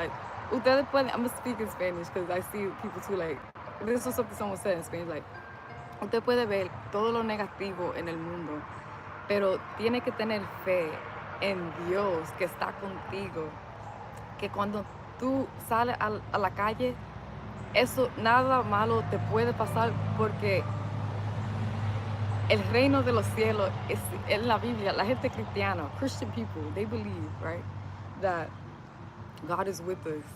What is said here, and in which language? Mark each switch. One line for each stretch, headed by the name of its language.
English: Like
Spanish: ustedes pueden,
English: I'm gonna speak in Spanish because I see people too. Like this was something someone said in Spanish.
Spanish: Like usted puede ver todo lo negativo en el mundo, pero tiene que tener fe en Dios que está contigo, que cuando tú sales a la calle, eso nada malo te puede pasar porque el reino de los cielos es en la Biblia. La gente cristiana,
English: Christian people, they believe, right, that God is with us.